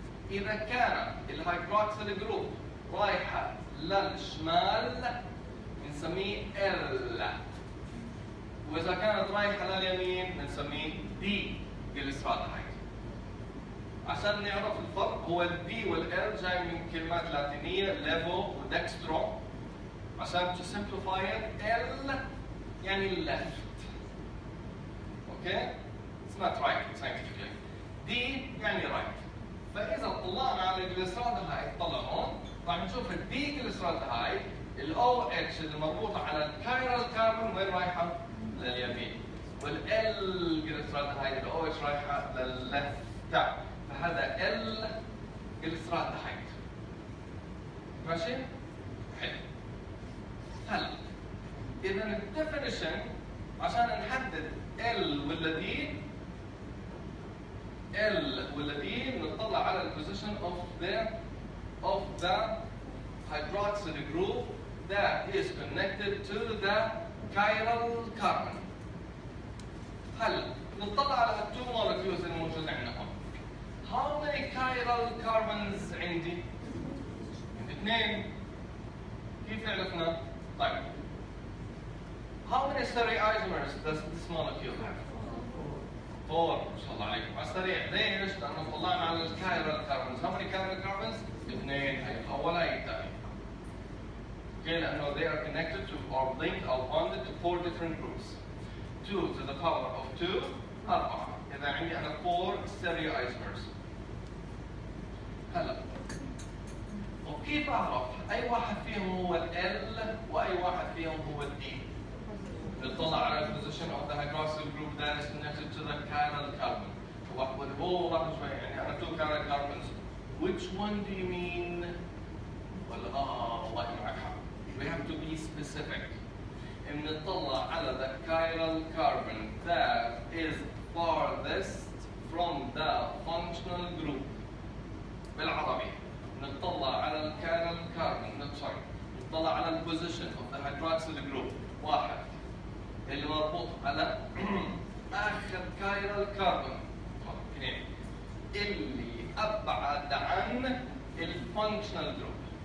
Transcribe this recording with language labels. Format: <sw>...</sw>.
<ar>إذا كان الهيدروكسيل جروب رايحة للشمال بنسميه L. وإذا كانت رايحة لليمين بنسميه D جليسرالدهايد. عشان نعرف الفرق هو الدي والال جاي من كلمات لاتينيه ليفو ودكسترو. عشان</ar> <en>to simplify it L</en> <ar>يعني</ar> <en>left.</en> <ar>اوكي؟</ar> <en>It's not right scientifically.</en> <ar>D يعني</ar> <en>right.</en> <ar>فإذا طلعنا على الجليسرالدهايد طلع هون راح نشوف الدي جليسرالدهايد الاو اتش اللي مربوطه على الكايرال كاربون وين رايحه؟ لليمين. والال جليسرالدهايد الاو اتش رايحه للليفت. فهذا ال جليسرالدهايد. ماشي؟ حلو. هلا اذا الديفينيشن عشان نحدد ال ولا دي، ال ولا دي نطلع على البوزيشن</ar> <en>of the hydroxyl group that is connected to the chiral carbon.</en> <ar>هلا نطلع على التو molecules الموجودة عندنا هون.</ar> <en>How many chiral carbons</en> <ar>عندي؟ اثنين. كيف عرفنا؟ طيب.</ar> <en>How many stereoisomers does this molecule have?</en> <ar>4. ما شاء الله عليكم. على السريع. ليش؟ لأنه طلعنا على الكايرال كاربونز.</ar> <en>How many chiral carbons؟</en> <ar>اثنين. هي الأول هي الثانية.</ar> <en>Okay,</en> <ar>لأنه</ar> <en>they are connected to or linked or bonded to 4 different groups. 2 to the power of 2 4.</en> <ar>إذا عندي أنا 4 stereoisomers. هلا وكيف أعرف أي واحد فيهم هو ال L وأي واحد فيهم هو ال D؟ نطلع على البوزيشن</ar> <en>of the hydroxyl group that is connected to the chiral carbon.</en> <ar>هو واحد شوي يعني أنا 2 chiral carbons.</ar> <en>Which one do you mean؟</en> <ar>والله معك حق.</ar> <en>We have to be specific.</en> <ar>إن نطلع على</ar> <en>the chiral carbon that is farthest from the functional group.</en> <ar>بالعربي نطلع على الكايرال كاربون نطلع على البوزيشن</ar> <en>of the hydroxyl group</en> <ar>واحد اللي مربوط على آخر كايرال كاربون اثنين اللي أبعد عن الفانكشنال جروب.</ar>